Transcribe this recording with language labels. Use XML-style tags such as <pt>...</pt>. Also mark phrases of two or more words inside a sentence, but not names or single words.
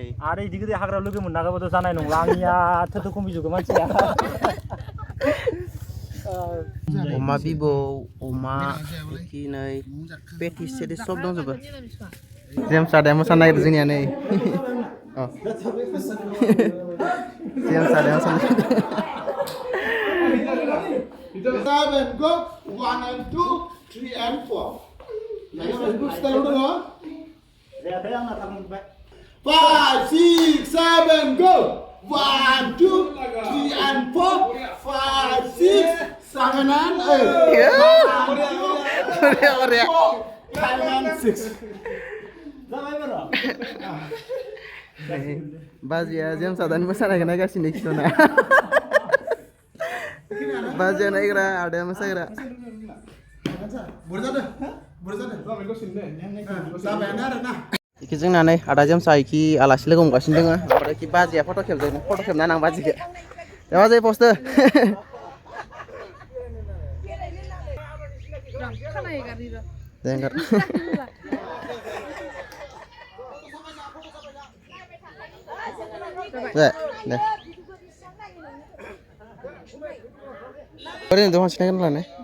<brx>आरो इदि गोदो हाग्रायाव लोगो मोननागाबोथ' जानाय नंला आंनिया थोथो खमिजुगो मानसिया अमा बिबौ अमा इखि नै पेटिस सेटिस सब दंजोबो जेम्स आदाया मोसानो नागिरदों जोंनिया नै जेम्स आदाया मोसानो</brx> <en>Seven, go. 1 and 2, 3 and 4.</en> <brx>जायाखै आंना थांबाय</brx> <en>5, 6, 7, go. 1, 2, 3 and 4. 5, 6, 7 and 8. 5 and 6.</en> <brx>बाजिया जेम्स आदानि मोसानायखौ नायगासिनो खिथ'ना बाजिया नायग्रा आदाया मोसाग्रा इखि जोंना नै आदा जेम्सआ इखि आलासि लोगो हमगासिनो दोङो ओमफ्राय इखि बाजिया फट' खेबजादों फट' खेबना नां बाजिखौ दे बाजै पस्ट दे ओंखार दे ओरैनो दं हासिनाय लानाय</brx>